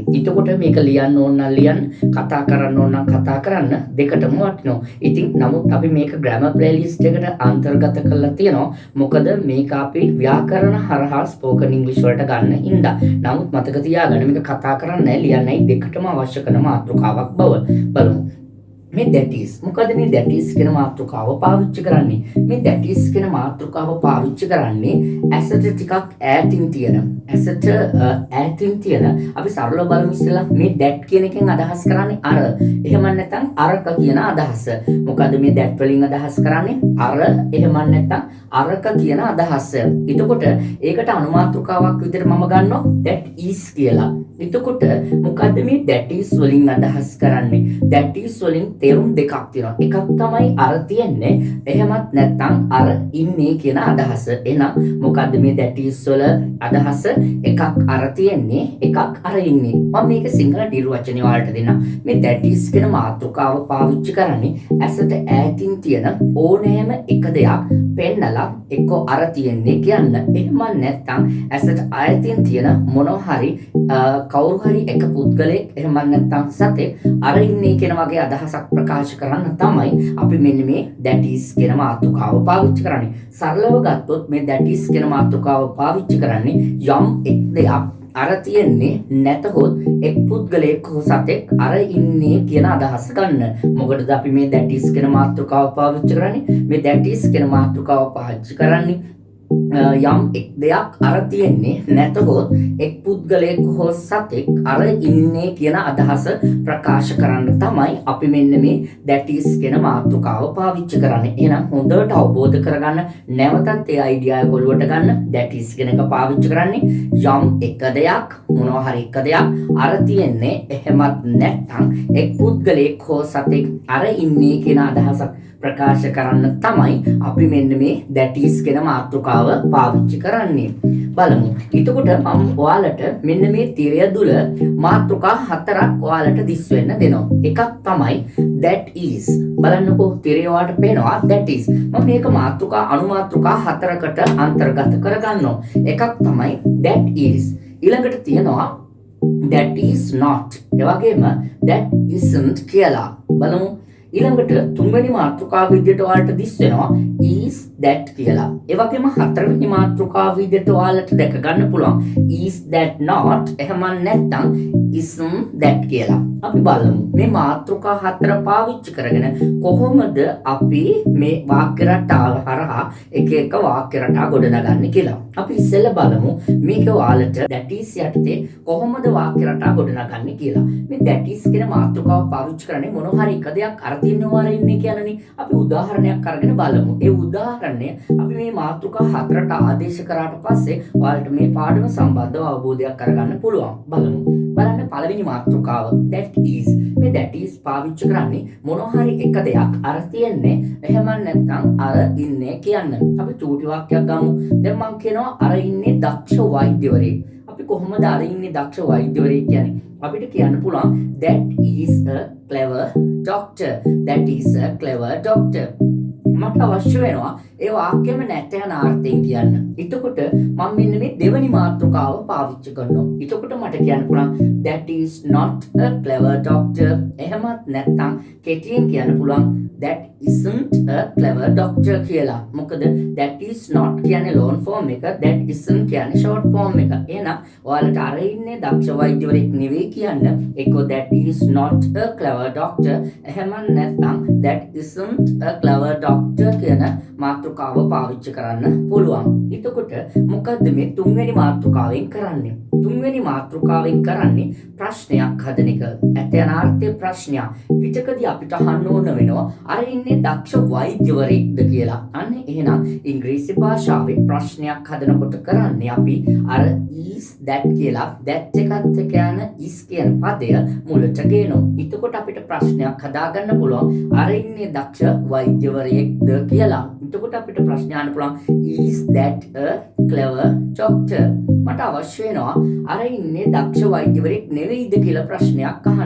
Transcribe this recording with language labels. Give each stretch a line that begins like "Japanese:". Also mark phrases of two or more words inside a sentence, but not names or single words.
Sinhala: එතකොට මේක ලියන්න ඕන නම් ලියන්න, කතා කරන්න ඕන නම් කතා කරන්න දෙකටම වටිනවා. ඉතින් නමුත් අපි මේක
English: grammar playlist
Sinhala: එකට අන්තර්ගත කරලා තියෙනවා. මොකද මේක අපි ව්‍යාකරණ හරහා
English: spoken English
Sinhala: වලට ගන්න හින්දා. නමුත් මතක තියාගන්න මේක කතා කරන්නයි ලියන්නයි දෙකටම අවශ්‍ය කරන මාතෘකාවක් බව බලමු. මේ
English: that is
Sinhala: මොකද මේ
English: that is
Sinhala: කියන මාතෘකාව පාවිච්චි කරන්නේ? මේ
English: that is
Sinhala: කියන මාතෘකාව පාවිච්චි කරන්නේ ඇසට ටිකක් ඈතින් තියෙන අපි සරලව බලමු ඉස්සෙල්ලා මේ that කියන එකෙන් අදහස් කරන්නේ අර. එහෙම නැත්නම් අරක කියන අදහස. මොකද මේ that වලින් අදහස් කරන්නේ අර එහෙම නැත්නම් අරක කියන අදහස. එතකොට ඒකට අනුමාතෘකාවක් විදිහට මම ගන්නවා
English: that is
Sinhala: කියලා. එතකොට මොකද්ද මේ
English: that is
Sinhala: වලින් අදහස් කරන්නේ?
English: that is
Sinhala: වලින් තේරුම් දෙකක් තියෙනවා. එකක් තමයි අර තියෙන්නේ. එහෙමත් නැත්නම් අර ඉන්නේ කියන අදහස. එහෙනම් මොකද්ද මේ
English: that is
Sinhala: වල අදහස? එකක් අර තියෙන්නේ, එකක් අර ඉන්නේ. මම මේක සිංහල නිර්වචනය වලට දෙන්නම්. මේ
English: that is
Sinhala: කියන මාතෘකාව පාවිච්චි කරන්නේ ඇසට ඈතින් තියෙන ඕනෑම එක දෙයක් පෙන්නලා එක්ක අර තියෙන්නේ කියන්න. එහෙම නැත්නම් ඇසට ඈතින් තියෙන මොනවා හරි කවුරු හරි එක පුද්ගලයෙක් එහෙම නැත්නම් සතෙක් අර ඉන්නේ කියන වගේ අදහසක් ප්‍රකාශ කරන්න තමයි අපි මෙන්න මේ
English: that is
Sinhala: කියන මාතෘකාව පාවිච්චි කරන්නේ. සරලව ගත්තොත් මේ
English: that is
Sinhala: කියන මාතෘකාව පාවිච්චි කරන්නේ යම් එක් දෙයක් අර තියෙන්නේ නැතහොත් එක් පුද්ගලයෙක් හෝ සතෙක් අර ඉන්නේ කියන අදහස ගන්න. මොකටද අපි මේ
English: that is
Sinhala: කියන මාතෘකාව පාවිච්චි කරන්නේ? මේ
English: that is
Sinhala: කියන මාතෘකාව පාවිච්චි කරන්නේ යම් එක් දෙයක් අර තියෙන්නේ නැතහොත් එක් පුද්ගලයෙක් හෝ සතෙක් අර ඉන්නේ කියන අදහස ප්‍රකාශ කරන්න තමයි අපි මෙන්න මේ
English: that is
Sinhala: කියන මාතෘකාව පාවිච්චි කරන්නේ. එහෙනම් හොඳට අවබෝධ කරගන්න නැවතත් ඒ අයිඩියා එක ඔලුවට ගන්න.
English: that is
Sinhala: කියන එක පාවිච්චි කරන්නේ යම් එක දෙයක් මොනවා හරි එක දෙයක් අර තියෙන්නේ එහෙමත් නැත්නම් එක් පුද්ගලයෙක් හෝ සතෙක් අර ඉන්නේ කියන අදහසක් ප්‍රකාශ කරන්න තමයි අපි මෙන්න මේ
English: that is
Sinhala: කියන මාතෘකාව පාවිච්චි කරන්නේ. බලමු. එතකොට මම ඔයාලට මෙන්න මේ තිරය දුල මාතෘකා හතරක් ඔයාලට දිස් වෙන්න දෙනවා. එකක් තමයි
English: that is.
Sinhala: බලන්නකෝ තිරය ඔයාලට පේනවා
English: that is.
Sinhala: මම මේක මාතෘකා අනුමාතෘකා හතරකට අන්තර්ගත කරගන්නවා. එකක් තමයි
English: that is.
Sinhala: ඊළඟට තියෙනවා
English: that is not.
Sinhala: ඒ වගේම
English: that isn't
Sinhala: කියලා. බලමු. ඊළඟට තුන්වෙනි මාතෘකාව විදිහට ඔයාලට දිස් වෙනවා
English: is that
Sinhala: කියලා. ඒ වගේම හතරවෙනි මාතෘකාව විදිහට ඔයාලට දැක ගන්න පුළුවන්
English: is that not.
Sinhala: එහෙම නැත්නම්
English: isn't that
Sinhala: කියලා. අපි බලමු මේ මාතෘකා හතර පාවිච්චි කරගෙන කොහොමද අපි මේ වාක්‍ය රටාව හරහා එක එක වාක්‍ය රටා ගොඩනගන්නේ කියලා. අපි ඉස්සෙල්ලා බලමු මේක ඔයාලට
English: that is
Sinhala: යටතේ කොහොමද වාක්‍ය රටා ගොඩනගන්නේ කියලා. මේ
English: that is
Sinhala: කියන මාතෘකාව පාවිච්චි කරන්නේ මොන හරි එක දෙයක් අර තියනවා ඉන්නේ කියලානේ. අපි උදාහරණයක් අරගෙන බලමු. ඒ උදාහරණය අපි මේ මාතෘකා හතරට ආදේශ කරාට පස්සේ ඔයාලට මේ පාඩම සම්බන්ධව අවබෝධයක් කරගන්න පුළුවන්. බලමු. බලන්න පළවෙනි මාතෘකාව
English: that is.
Sinhala: මේ
English: that is
Sinhala: පාවිච්චි කරන්නේ මොන හරි එක දෙයක් අර තියෙන්නේ එහෙම නැත්නම් අර ඉන්නේ කියන්න. අපි චූටි වාක්‍යයක් ගමු. දැන් මම කියනවා අර ඉන්නේ දක්ෂ වෛද්‍යවරයෙක්. අපි කොහොමද අර ඉන්නේ දක්ෂ වෛද්‍යවරයෙක් කියන්නේ? අපිට කියන්න පුළුවන්
English: that is a clever doctor. That is a clever doctor.
Sinhala: මට අවශ්‍ය වෙනවා ඒ වාක්‍යෙම නැත්නම් අර්ථයෙන් කියන්න. එතකොට මම මෙන්න මේ දෙවෙනි මාතෘකාව පාවිච්චි කරනවා. එතකොට මට කියන්න පුළුවන්
English: that is not a clever doctor.
Sinhala: එහෙමත් නැත්නම් කෙටියෙන් කියන්න පුළුවන්
English: that isn't a clever doctor
Sinhala: කියලා. මොකද
English: that is not
Sinhala: කියන්නේ
English: long form
Sinhala: එක,
English: that isn't
Sinhala: කියන්නේ
English: short form
Sinhala: එක. එහෙනම් ඔයාලට අර ඉන්නේ දක්ෂ වෛද්‍යවරයෙක් නෙවෙයි කියන්න.
English: එක්කෝ that is not a clever doctor.
Sinhala: එහෙම නැත්නම්
English: that isn't a clever doctor
Sinhala: කියන මාතෘකාව පාවිච්චි කරන්න පුළුවන්. එතකොට මොකද්ද මේ තුන්වෙනි මාතෘකාවෙන් කරන්නේ? තුන්වෙනි මාතෘකාවෙන් කරන්නේ ප්‍රශ්නයක් හදන එක. ඇතනාර්ථයේ ප්‍රශ්නයක්. පිටකදී අපිට අහන්න ඕන වෙනවා අර ඉන්නේ දක්ෂ වෛද්‍යවරයෙක්ද කියලා. අන්න එහෙනම් ඉංග්‍රීසි භාෂාවේ ප්‍රශ්නයක් හදනකොට කරන්නේ අපි අර
English: is that
Sinhala: කියලා that එකත් එක්ක යන is කියන පදය මුලට ගේනවා. එතකොට අපිට ප්‍රශ්නයක් හදාගන්න පුළුවන් අර ඉන්නේ දක්ෂ වෛද්‍යවරයෙක්ද කියලා. එතකොට අපිට ප්‍රශ්න අහන්න පුළුවන්
English: is that a clever doctor?
Sinhala: මට අවශ්‍ය වෙනවා අර ඉන්නේ දක්ෂ වෛද්‍යවරයෙක් නෙවෙයිද කියලා ප්‍රශ්නයක් අහන්න.